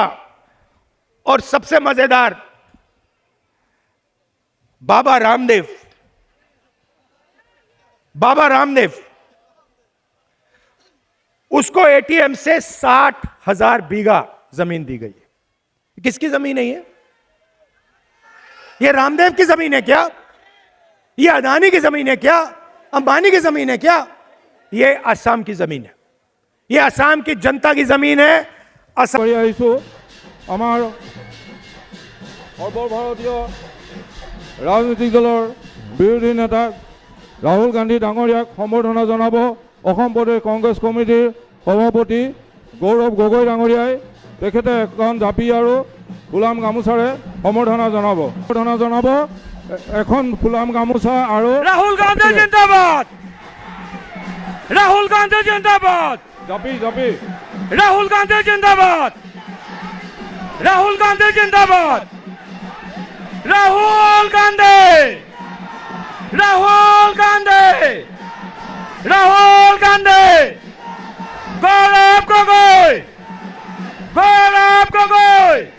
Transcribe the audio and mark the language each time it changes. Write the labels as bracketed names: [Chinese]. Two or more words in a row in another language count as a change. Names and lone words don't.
[Hindi] और सबसे मजेदार, बाबा रामदेव उसको एटीएम से 60,000 बीघा जमीन दी गई है। किसकी जमीन है ये? ये रामदेव की जमीन है क्या? ये अदानी की जमीन है क्या? अंबानी की जमीन है क्या? ये असम की जमीन है, ये असम की जनता की जमीन है। [Assamese] সর্বভারতীয় ৰাজনৈতিক দলৰ বিৰোধী নেতা ৰাহুল গান্ধী ডাঙৰীয়াক সম্বৰ্ধনা জনাব অসম প্ৰদেশ কংগ্ৰেছ কমিটিৰ সভাপতি গৌৰৱ গগৈ ডাঙৰীয়াই তেখেতে এখন জাপি আৰু ফুলাম গামোচাৰে সম্বৰ্ধনা জনাব। এখন ফুলাম গামোচা আৰু [Hindi] राहुल गांधी जिंदाबाद, राहुल गांधी जिंदाबाद, [Assamese] জাপি [Hindi] राहुल गांधी जिंदाबाद, राहुल गांधी जिंदाबाद, राहुल गांधी, राहुल गांधी, राहुल गांधी, गौरव गगৈ, गौरव गगৈ।